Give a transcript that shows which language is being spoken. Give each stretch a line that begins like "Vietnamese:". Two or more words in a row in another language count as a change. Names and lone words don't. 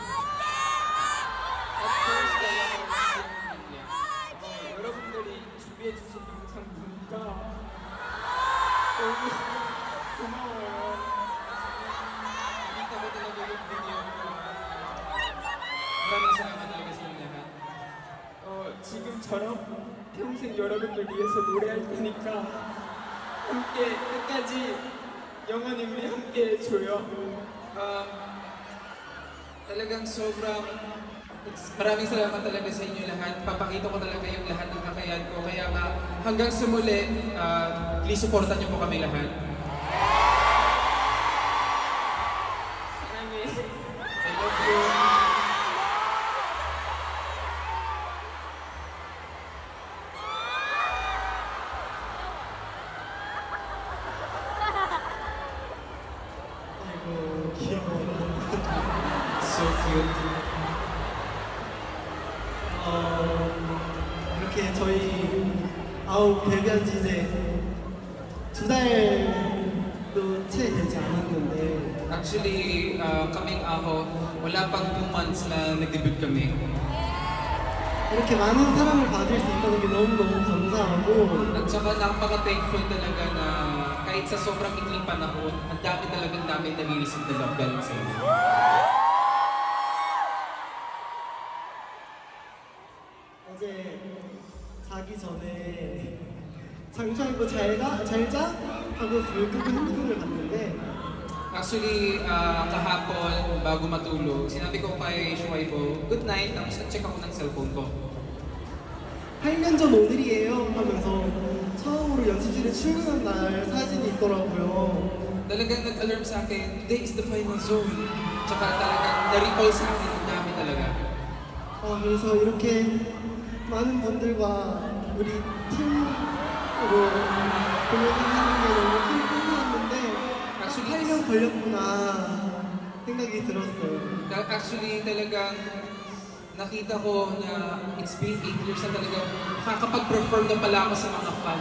Korean: 여러분들이 준비해 주신 영상 보니까 너무 고마워요.
Filipino: Nakita ko talaga yung video. Maraming salamat talaga sa inyo lahat.
Korean: 지금처럼 평생 여러분들 위해서 노래할 테니까 함께 끝까지 영원히 우리 함께 해줘요.
Filipino: Talagang sobrang maraming salamat talaga sa inyo lahat. Papakita ko talaga yung lahat ng kakayahan ko. Kaya nga hanggang sa muli, please supportan niyo po kami lahat.
Korean: 사랑해.
English: I love you.
Korean: 아이고 귀여워.
English: So cute.
Korean: 이렇게 저희 데뷔한 지 이제 2달도 채 되지 않았는데
Filipino: Actually, kaming ako, wala pang 2 months na nag-debut kami.
Korean: 이렇게 많은 사랑을 받을 수 있다는 게 너무너무 감사하고
Filipino: At saka napaka-thankful talaga na kahit sa sobrang ikling panahon, ang dami talagang namin nag-iisip na love galing sa inyo.
Korean: 어제 자기 전에 장수하고 잘자 하고 불 끄고 핸드폰을 봤는데
Filipino: Actually, kahapon, bago matulog, sinabi ko kay Shuaibo,
English: good night,
Filipino: tapos nag-check ako ng cellphone ko.
Korean: 8년 전 오늘이에요 하면서 처음으로 연습실에 출근한 날 사진이 있더라고요.
Filipino: Talagang nag-alarm sa akin,
English: today is the final zone.
Filipino: Tsaka talagang na-recall sa akin, ang dami talaga.
Korean: 그래서 이렇게 많은 분들과 우리 팀으로 공연하는 게 너무 큰 꿈이었는데 딱 8년 걸렸구나 생각이 들었어요.
Filipino: Actually, talagang nakita ko na
English: it's been 8 years
Filipino: na talaga makakapag-perform na pala ako sa mga fans.